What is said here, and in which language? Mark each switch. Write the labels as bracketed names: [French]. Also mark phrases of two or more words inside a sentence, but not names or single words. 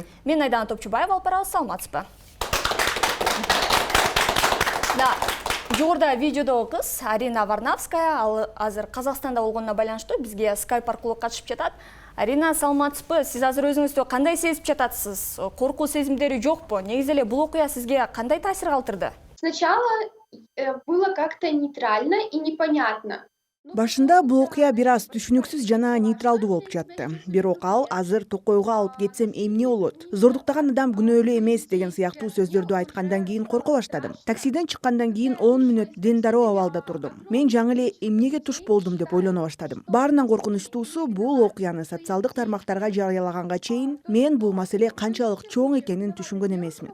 [Kyrgyz] Мен Айдана Топчубаева алып барабыз, саламатсызбы? Да, жогоруда видеодогу кыз Арина Варнавская, ал азыр Казакстанда болгонуна байланыштуу бизге скайп аркылуу катышып жатат. Арина, саламатсызбы? Сиз азыр өзүңүздү кандай сезип жатасыз? Коркуу сезимдери жокпу? Негизи эле бул окуя сизге кандай таасир калтырды? [Russian] Сначала было как-то нейтрально и непонятно. [Kyrgyz] Башында бул окуя бир аз түшүнүксүз жана нейтралдуу болуп жатты. Бирок ал азыр Токойго алып кетсем эмне болот? Зордуктаган адам күнөөлүү эмес деген сыяктуу сөздөрдү айткандан кийин корко баштадым. Таксиден чыккандан кийин 10 мүнөт дендароо абалда турдум. Мен жаңы эле эмнеге туш болдум деп ойлоно баштадым. Баарынан коркунучтуусу бул окуяны социалдык тармактарга жарыялаганга чейин мен бул маселе канчалык чоң экенин түшүнгөн эмесмин.